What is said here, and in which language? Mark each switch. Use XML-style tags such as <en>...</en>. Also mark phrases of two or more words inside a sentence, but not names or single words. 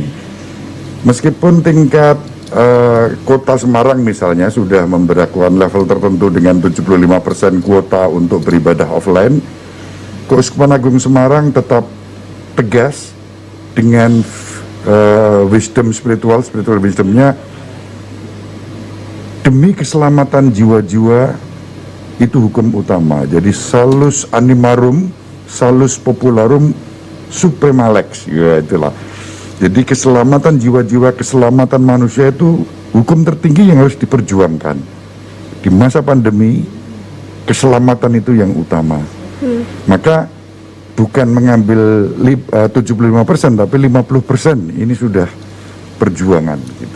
<id>Meskipun tingkat kota Semarang misalnya sudah memberlakukan level tertentu dengan 75% kuota untuk beribadah offline, Keuskupan Agung Semarang tetap tegas dengan</id> <en>spiritual wisdomnya,</en> <id>demi keselamatan jiwa-jiwa itu hukum utama.</id> <la>Jadi salus animarum, salus popularum suprema lex,</la> <id>ya itulah. Jadi keselamatan jiwa-jiwa, keselamatan manusia itu hukum tertinggi yang harus diperjuangkan. Di masa pandemi, keselamatan itu yang utama. Maka bukan mengambil 75%, tapi 50% ini sudah perjuangan gitu.</id>